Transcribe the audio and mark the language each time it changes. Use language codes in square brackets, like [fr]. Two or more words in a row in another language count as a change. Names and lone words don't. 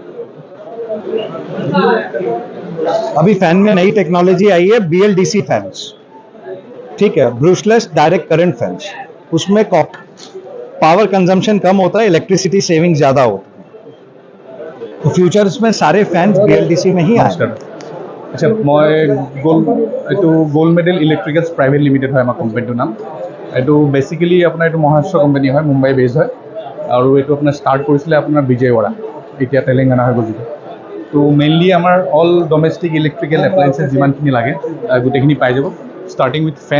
[hi] अभी फैन में नई टेक्नोलॉजी आई है, BLDC फैंस, ठीक है, [en] brushless direct current fans. [hi] उसमें [en] power consumption [hi] कम होता है, [en] electricity saving [hi] ज़्यादा होता है। तो फ्यूचर्स में सारे फैन BLDC में ही आएंगे। [as] আচ্ছা, মই এইটো গ'ল্ড মেডেল ইলেক্ট্ৰিকেলছ প্ৰাইভেট লিমিটেড হয় আমাৰ কোম্পানীটোৰ নাম। এইটো বেচিকেলি আপোনাৰ এইটো মহাৰাষ্ট্ৰ কোম্পানী হয়, মুম্বাই বেছ হয়, আৰু এইটো আপোনাৰ ষ্টাৰ্ট কৰিছিলে আপোনাৰ বিজয়ৱাড়া, এতিয়া তেলেংগানা হৈ গ'ল যিটো। তো মেইনলি আমাৰ [en] all domestic electrical appliances [as] যিমানখিনি লাগে গোটেইখিনি পাই যাব, [en] starting with fan.